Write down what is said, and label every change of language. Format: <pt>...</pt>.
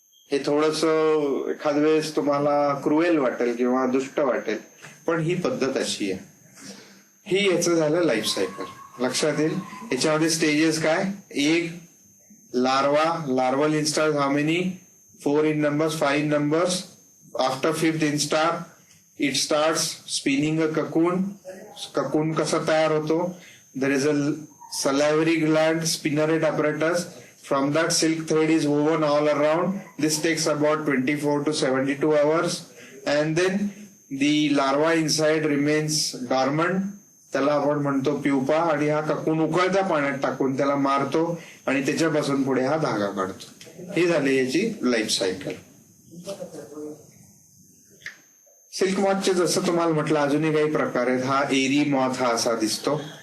<mr>हे थोडस एखाद वेळेस तुम्हाला क्रुएल वाटेल किंवा दुष्ट वाटेल, पण ही पद्धत अशी आहे. ही याचं झालं लाईफ सायकल. लक्षात येईल. याच्यामध्ये स्टेजेस काय, एक</mr> <en>larval instars, how many? 4 in numbers, 5 in numbers. After 5th instar, it starts spinning a cocoon.</en> <mr>Cocoon कसा तयार होतो?</mr> <en>There is a salivary gland, spinneret apparatus. From that, silk thread is woven all around. This takes about 24 to 72 hours. And then the larva inside remains dormant.</en> <mr>त्याला आपण म्हणतो pupa. आणि हा cocoon उकळत्या पाण्यात टाकून त्याला मारतो आणि त्याच्यापासून पुढे हा धागा काढतो. ही झाली याची लाईफ सायकल. सिल्क मॉथचे जसं तुम्हाला म्हटलं अजूनही काही प्रकार आहेत. हा एरी मॉथ हा असा दिसतो.</mr>